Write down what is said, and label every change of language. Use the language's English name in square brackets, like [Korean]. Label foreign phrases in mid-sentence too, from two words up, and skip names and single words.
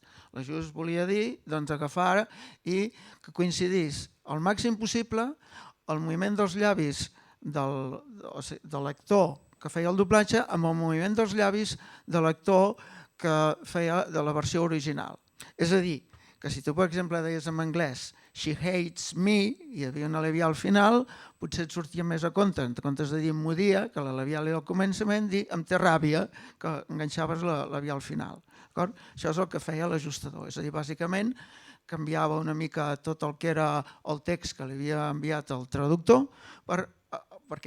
[Catalan] L'ajust volia dir agafar i que coincidís al màxim possible el moviment dels llavis de l'actor que feia el doblatge amb el moviment dels llavis de l'actor que feia de la versió original. És a dir, que si tu, per exemple, deies en anglès [English] "She hates me", [Catalan] i hi havia una labial final, potser et sortia més a compte, en comptes de dir "em modia", que la labial era al començament, dir "em té ràbia", que enganxaves la labial final. Això és el que feia l'ajustador. És a dir, bàsicament, canviava una mica tot el que era el text que li havia enviat el traductor perquè